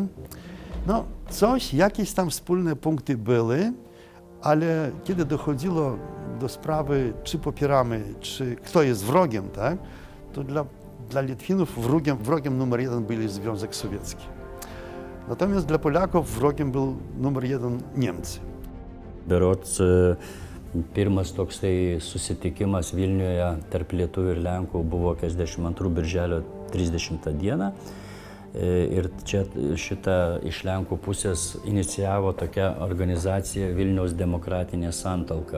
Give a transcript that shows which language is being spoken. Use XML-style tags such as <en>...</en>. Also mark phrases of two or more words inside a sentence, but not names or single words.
<pl>Jakieś tam wspólne punkty były, ale kiedy dochodziło do sprawy, czy popieramy, czy kto jest wrogiem, tak, to dla Litwinów wrogiem numer jeden był Związek Sowiecki. Natomiast dla Polaków wrogiem był numer jeden Niemcy.</pl> <lt>Berods pirmas toksai susitikimas Vilniuje tarp lietuvių ir Lenkų buvo 42 birželio 30 dieną. Ir čia šitą iš Lenkų pusės inicijavo tokia organizacija Vilniaus demokratinė santalka.</lt>